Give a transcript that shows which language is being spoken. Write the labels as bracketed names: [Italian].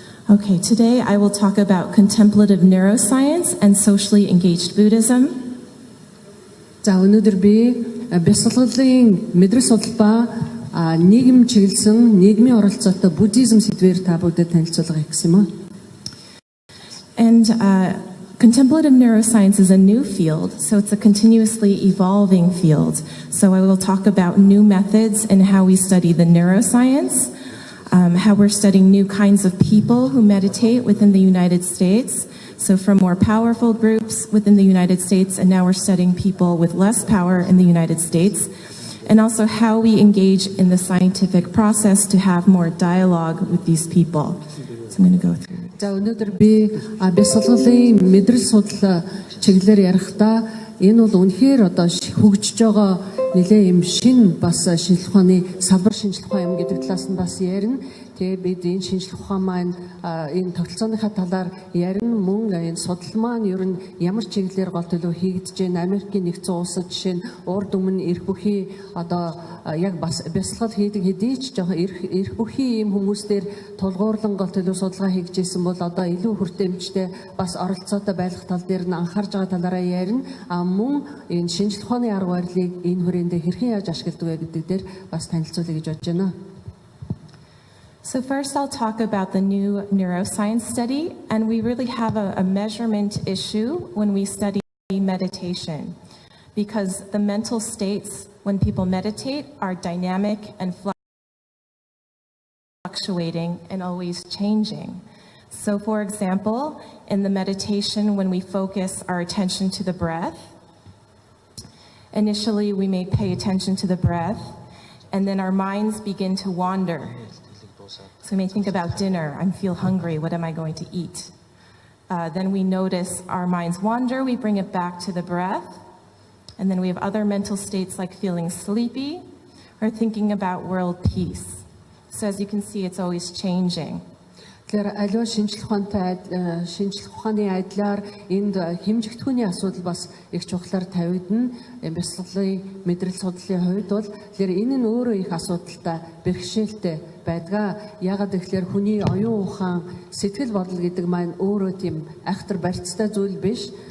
[English] Okay, today I will talk about contemplative neuroscience and socially engaged Buddhism. [Mongolian] За өнөөдөр би бяцлаглалын мэдрэл судал ба нийгэм чиглэсэн нийгмийн оролцоотой буддизм сэдвээр та бүдэд танилцуулга хийх гэсэн юм аа. [English] And contemplative neuroscience is a new field, so it's a continuously evolving field. So I will talk about new methods and how we study the neuroscience, how we're studying new kinds of people who meditate within the United States. So from more powerful groups within the United States, and now we're studying people with less power in the United States, and also how we engage in the scientific process to have more dialogue with these people. So I'm going to go through it. [Mongolian] За өнөөдөр би бяцлаглалын мэдрэл судал чиглэлээр ярихдаа энэ бол үнэхээр одоо хөгжиж байгаа нэлээ юм шин бас шинжилгээ ухааны салбар шинжилгээ ухаан юм гэдэг талаас нь бас ярина. Тэгээд бид энэ шинжилгээ ухаан маань энэ тогтолцооныхаа талаар ярина. Мөн энэ судал маань ер нь ямар чиглэлээр гол төлөв хийгдэж байна. Америкийн нэгдсэн улсад жишээ нь урд өмнө эрх бүхий одоо яг бас бяцлал хийдэг хэдий ч жоохон эрх бүхий ийм хүмүүстээр тулгуурлан гол төлөв судалгаа хийгдэж бол одоо илүү хүртээмжтэй бас оролцоотой байх тал дээр нь анхаарж байгаа талаараа ярина. Мөн энэ шинжилгээ ухааны арга барилыг энэ хүрээндээ хэрхэн яаж ашигладаг вэ гэдэг дээр бас танилцуулъя гэж бодож байна. [English] So first I'll talk about the new neuroscience study, and we really have a measurement issue when we study meditation, because the mental states when people meditate are dynamic and fluctuating and always changing. So for example, in the meditation when we focus our attention to the breath, initially we may pay attention to the breath, and then our minds begin to wander. So we may think about dinner, I feel hungry, what am I going to eat? Then we notice our minds wander, we bring it back to the breath. And then we have other mental states like feeling sleepy or thinking about world peace. So as you can see, it's always changing. [Mongolian] Тэгэхээр аливаа шинжилх ухааны айдлаар энд хэмжигдэхүүний асуудал бас их чухлаар тавигдана. Бясалгалын мэдрэл судлалын хувьд бол тэгэхээр энэ нь өөрөө их асуудалтай бэрхшээлтэй байдаг. Яагаад гэвэл хүний оюун ухаан сэтгэл бодол гэдэг маань өөрөө тийм айхтар барьцтай зүйл биш.